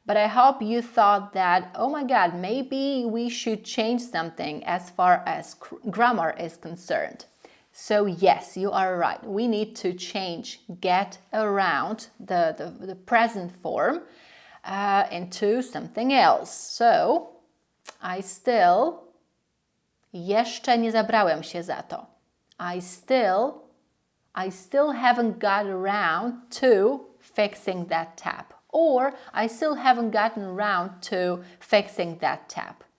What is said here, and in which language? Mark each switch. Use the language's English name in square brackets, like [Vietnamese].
[English] But I hope you thought that, oh my God, maybe we should change something as far as grammar is concerned. So yes, you are right. We need to change get around, the present form, into something else. So, I still, [Polish] jeszcze nie zabrałem się za to. [English] I still haven't got around to fixing that tap. Or I still haven't gotten around to fixing that tap.